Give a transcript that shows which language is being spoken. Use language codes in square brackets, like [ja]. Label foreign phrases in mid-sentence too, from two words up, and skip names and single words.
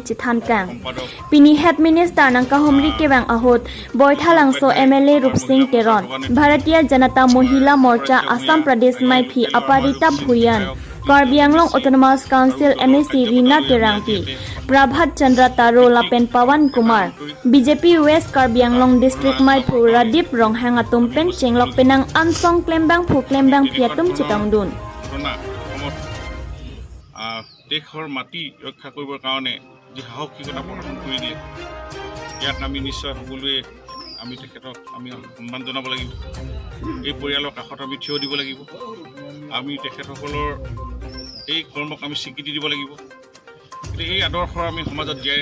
[mjw] Chithan Kang Pini Head Minister Nangka Homri Kewang Ahot Boythalangso MLA Rup Singh Teron Bharatiya Janata Mohila Morcha Assam Pradesh Maipi Aparita Bhuyan Karbi Anglong Autonomous Council MSC Rina Terangpi Prabhat Chandra Taro Lapen Pawan Kumar BJP West Karbi Anglong District Maipu Radip Ronghang Atum Pen Chenglok Penang Ansong Klembang Phu Klembang Phiatum Chitangdun [as] দেশৰ মাটি ৰক্ষা কৰিবৰ কাৰণে যি সাহসিকতা প্ৰদৰ্শন কৰি দিয়ে ইয়াত আমি নিশ্চয় সকলোৱে আমি তেখেতক আমি সন্মান জনাব লাগিব এই পৰিয়ালৰ কাষত আমি থিয় দিব লাগিব আমি তেখেতসকলৰ এই কৰ্মক আমি স্বীকৃতি দিব লাগিব এই আদৰ্শ আমি সমাজত জীয়াই